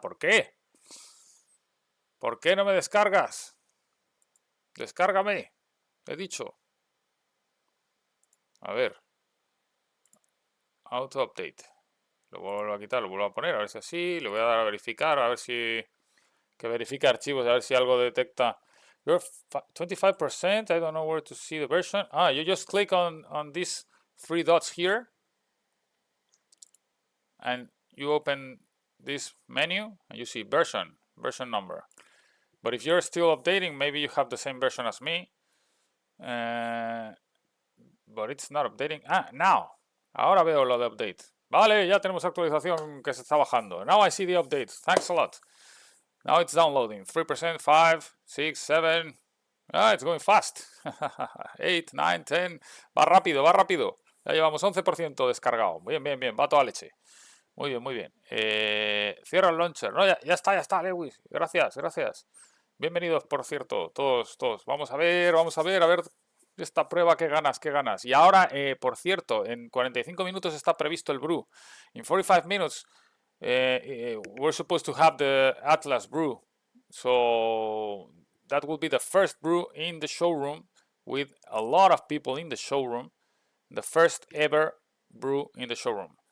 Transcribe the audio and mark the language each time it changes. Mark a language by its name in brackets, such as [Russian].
[Spanish] ¿Por qué? ¿Por qué no me descargas? Descárgame. He dicho. A ver. Auto update. Lo vuelvo a quitar, lo vuelvo a poner, a ver si así. Le voy a dar a verificar, a ver si... Que verifique archivos, a ver si algo detecta. [English] You're 25%. I don't know where to see the version. You just click on these three dots here, and you open this menu, and you see version number. But if you're still updating, maybe you have the same version as me. But it's not updating. Now. [Spanish] Ahora veo lo de update. Vale, ya tenemos actualización que se está bajando. [English] Now I see the update. Thanks a lot. Now it's downloading. 3%, 5, 6, 7. It's going fast. [Spanish] 8, 9, 10. Va rápido, va rápido. Ya llevamos 11% descargado. Bien, bien, bien. Va toda leche. Muy bien, muy bien. Cierra el launcher. No, ya está, Lewis. Gracias, gracias. Bienvenidos, por cierto, todos. Vamos a ver esta prueba, qué ganas. Y ahora, por cierto, en 45 minutos está previsto el brew. [English] In 45 minutes, we're supposed to have the Atlas brew. So that will be the first brew in the showroom with a lot of people in the showroom. The first ever brew in the showroom.